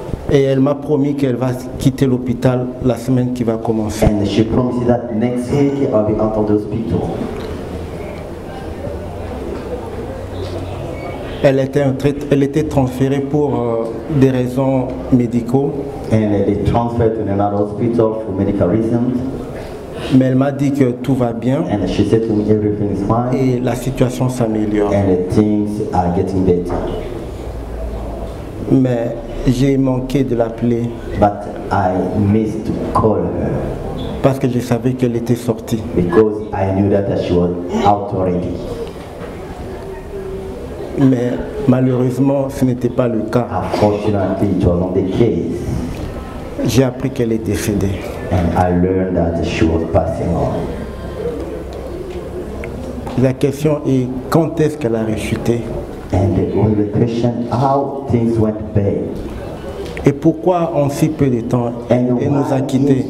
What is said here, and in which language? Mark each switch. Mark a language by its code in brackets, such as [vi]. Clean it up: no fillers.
[fr] Et elle m'a promis qu'elle va quitter l'hôpital la semaine qui va commencer. [en] And she promised that next week I'll be out of the hospital. [fr] Elle était transférée pour des raisons médicaux. [en] And they transferred to another hospital for medical reasons. [fr] Mais elle m'a dit que tout va bien. [en] And she said to me everything is fine. [fr] Et la situation s'améliore. [en] And the things are getting better. [fr] Mais j'ai manqué de l'appeler. [en] But I missed to call her. [fr] Parce que je savais qu'elle était sortie. [en] Because I knew that she was out already. [fr] Mais malheureusement, ce n'était pas le cas. [en] Unfortunately, it was not the case. [fr] J'ai appris qu'elle est décédée. [en] And I learned that she was passing on. [fr] La question est quand est-ce qu'elle a rechuté? [en] And the question, how things went bad. [fr] Et pourquoi en si peu de temps elle nous a quittés?